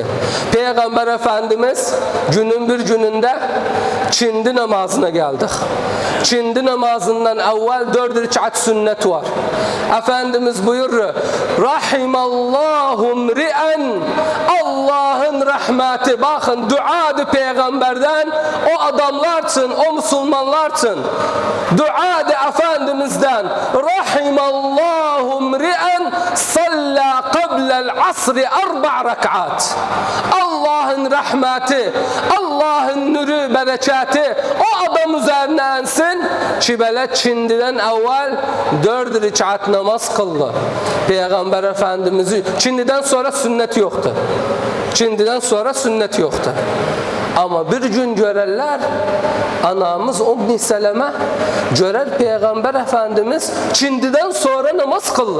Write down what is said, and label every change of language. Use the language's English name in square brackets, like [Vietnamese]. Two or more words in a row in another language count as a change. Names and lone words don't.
[Azerbaijani] Peyğəmbər Efendimiz günün bir günündə kindi namazına gəldik. Kindi namazından əvvəl 4 rükət sünnət var. Efendimiz buyurur, [Arabic] رحم الله امرأً, [Azerbaijani] Allah'ın rəhməti, baxın, duadır Peyğəmbərdən, o adamlar için, o Müslümanlar için. Duadır Efendimizdən, [Arabic] رحم الله امرأً صلى قبل العصر أربعاً. [Azerbaijani] Allah'ın rəhməti, Allah'ın nuru, bərəkəti o adam üzərinə ənsin ki, belə kindidən əvvəl 4 rükət namaz qıldı. Peyğəmbər Efendimiz'i, kindidən sonra sünnət yoxdur. Kindidən sonra sünnət yoxdur. Ama bir gün görərlər, anamız Ümmü Sələmə görər Peyğəmbər Efendimiz kindidən sonra namaz qıldı.